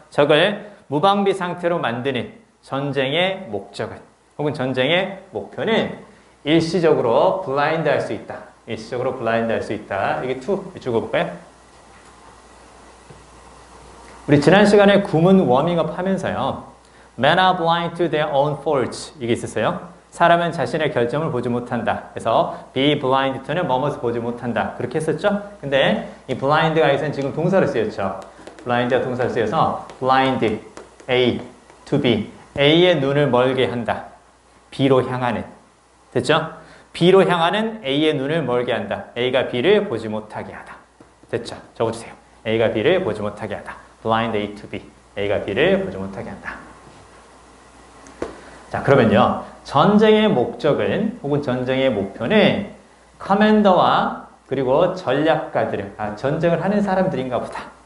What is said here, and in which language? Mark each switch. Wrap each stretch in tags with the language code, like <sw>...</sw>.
<ko>적을 무방비 상태로 만드는 전쟁의 목적은, 혹은 전쟁의 목표는 일시적으로 블라인드 할 수 있다. 일시적으로 블라인드 할 수 있다. 이게 to 읽어볼까요? 우리 지난 시간에 구문 워밍업 하면서요.</ko> <en>Men are blind to their own faults.</en> <ko>이게 있었어요. 사람은 자신의 결점을 보지 못한다. 그래서 be blind to는 뭐뭐서 보지 못한다. 그렇게 했었죠? 근데 이 blind가 여기서는 지금 동사로 쓰였죠. blind가 동사로 쓰여서</ko> <en>blind, A, to B.</en> <ko>A의 눈을 멀게 한다. B로 향하는. 됐죠? B로 향하는 A의 눈을 멀게 한다. A가 B를 보지 못하게 하다. 됐죠? 적어주세요. A가 B를 보지 못하게 하다.</ko> <en>blind A to B.</en> <ko>A가 B를 보지 못하게 한다. 자, 그러면요. 전쟁의 목적은, 혹은 전쟁의 목표는 커맨더와 그리고 전략가들, 전쟁을 하는 사람들인가 보다.</ko>